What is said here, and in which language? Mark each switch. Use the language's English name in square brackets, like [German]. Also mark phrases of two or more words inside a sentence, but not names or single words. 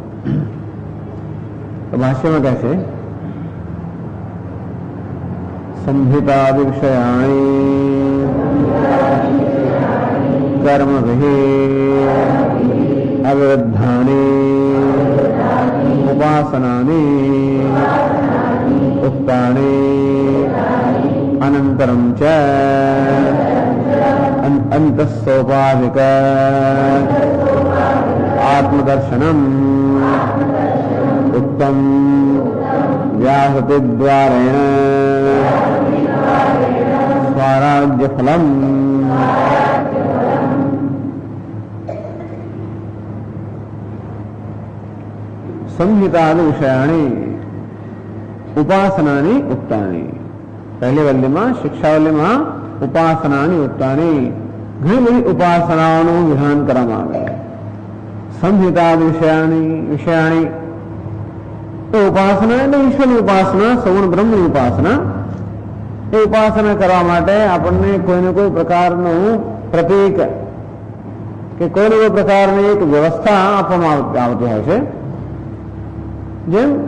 [Gujarati] તો ભાષ્યમાં કહે છે [Sanskrit] સંહિતાદિ વિષયાણી કર્મભિઃ અવિરુદ્ધાની [Gujarati] ઉપાસનાની ઉક્તાની [Sanskrit] अनन्तरं च अन्तःसोपाधिक आत्मदर्शनम् उत्तम व्याहृतिद्वारेण स्वराज्यफलम्। संहितादि विषयाणि उपासनानि उक्तानि। [Gujarati] पहली वल्लीમાં શિક્ષાવલ્લીમાં [Sanskrit] ઉપાસનાની ઉક્તાની [Gujarati] ઘણી બધી ઉપાસનાઓનું વિધાન કરવામાં આવે। [Sanskrit] સંહિતા વિષયાણી [Gujarati] તો ઉપાસના એટલે ઈશ્વરની ઉપાસના, સગુણ બ્રહ્મની ઉપાસના। એ ઉપાસના કરવા માટે આપણને કોઈને કોઈ પ્રકારનું પ્રતીક કે કોઈને કોઈ પ્રકારની એક વ્યવસ્થા આપવામાં આવતી હોય છે।